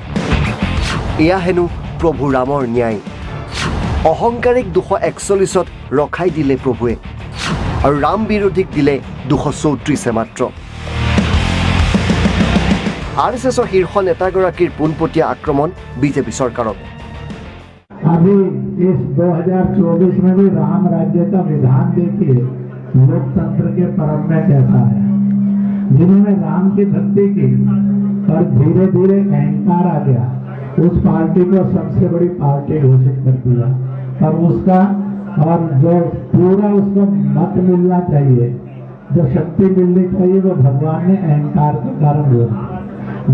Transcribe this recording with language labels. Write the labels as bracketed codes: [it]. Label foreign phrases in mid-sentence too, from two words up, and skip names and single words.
[as] এয়া হেনো প্ৰভু ৰামৰ ন্যায়। অহংকাৰীক 241ত ৰখাই দিলে প্ৰভুৱে আৰু ৰাম বিৰোধীক দিলে 234 মাত্ৰ। আৰএছএছৰ শীৰ্ষ নেতাগৰাকীৰ পোনপটীয়া আক্ৰমণ বিজেপি চৰকাৰক। [hi] अभी इस 2024 में भी राम राज्य का विधान देखिए लोकतंत्र के परम में कैसा है। जिन्होंने राम की भक्ति की और धीरे धीरे अहंकार आ गया, उस पार्टी को सबसे बड़ी पार्टी घोषित कर दिया और उसका और जो पूरा उसको मत मिलना चाहिए, जो शक्ति मिलनी चाहिए, वो भगवान ने अहंकार के कारण दिया।